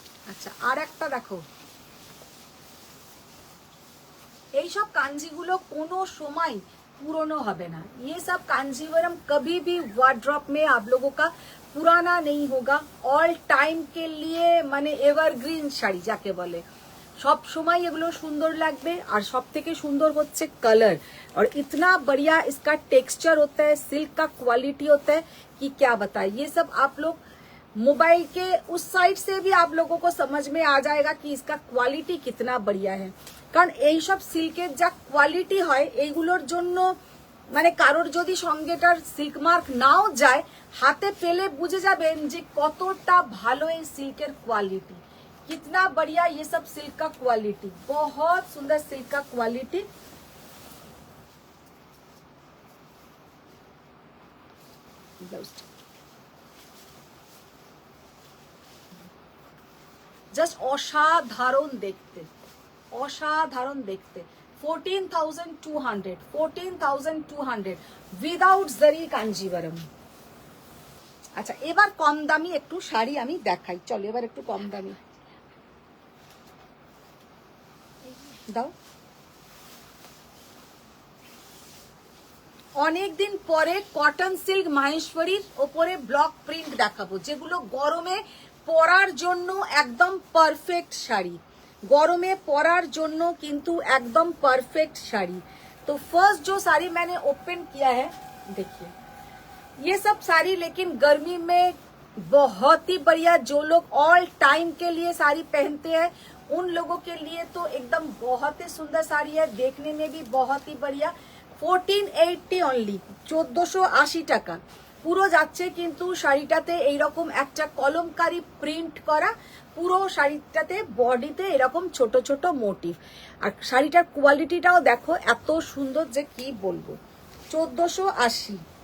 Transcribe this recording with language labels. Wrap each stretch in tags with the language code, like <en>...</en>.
<bn>আচ্ছা আর একটা দেখো, এইসব কাঞ্জিগুলো কোনো সময় পুরনো হবে না।</bn> <hi>ये सब कांजीवरम कभी भी वार्डरोब में आप लोगों का पुराना नहीं होगा। ऑल टाइम के लिए</hi> <bn>মানে এভারগ্রিন শাড়ি যাকে বলে, সব সময় এগুলো সুন্দর লাগবে। আর সব থেকে সুন্দর হচ্ছে কালার,</bn> <hi>और इतना बढ़िया इसका टेक्सचर होता है, सिल्क का क्वालिटी होता है कि क्या बताए। ये सब आप लोग मोबाइल के उस साइड से भी आप लोगों को समझ में आ जाएगा कि इसका क्वालिटी कितना बढ़िया है।</hi> <bn>কারণ এই সব সিল্কের যা কোয়ালিটি হয় এইগুলোর জন্য মানে কারোর যদি সঙ্গেটার সিল্ক মার্ক নাও যায়, হাতে পেলে বুঝে যাবেন যে কতটা ভালো এই সিল্কের কোয়ালিটি।</bn> <hi>कितना बढ़िया ये सब सिल्क का क्वालिटी, बहुत सुंदर सिल्क का क्वालिटी।</hi> <bn>জাস্ট অসাধারণ দেখতে, অসাধারণ দেখতে। 14,200 উইদাউট জারি কাঞ্জিভারম। আচ্ছা এবার কম দামি একটু শাড়ি আমি দেখাই, চলো এবার একটু কম দামি দাও। অনেকদিন পরে কটন সিল্ক মাহেশ্বরীর ওপরে ব্লক প্রিন্ট দেখাবো, যেগুলো গরমে পরার জন্য একদম পারফেক্ট শাড়ি, গরমে পরার জন্য কিন্তু একদম</bn> <hi>परफेक्ट साड़ी। तो फर्स्ट जो साड़ी मैंने ओपन किया है देखिए, ये सब साड़ी लेकिन गर्मी में बहुत ही बढ़िया। जो लोग ऑल टाइम के लिए साड़ी पहनते हैं उन लोगों के लिए तो एकदम बहुत ही सुंदर साड़ी है, देखने में भी बहुत ही बढ़िया।</hi> <bn>1480 অনলি, 1480 টাকা পুরো যাচ্ছে। কিন্তু শাড়িটাতে এইরকম একটা কলমকারি প্রিন্ট করা, পুরো শাড়িটাতে বডিতে এরকম ছোট ছোট মোটিভ। আর শাড়িটার কোয়ালিটিটাও দেখো এত সুন্দর যে কি বলবো। 1480।</bn>